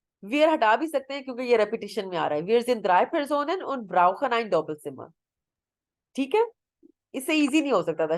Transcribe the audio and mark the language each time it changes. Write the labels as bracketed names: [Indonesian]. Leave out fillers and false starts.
[Hindi] Wir हटा भी सकते हैं क्योंकि ये repetition में आ रहा है। [German] Wir sind 3 Personen und brauchen ein Doppelzimmer. [Hindi] ठीक है, इससे इजी नहीं हो सकता था।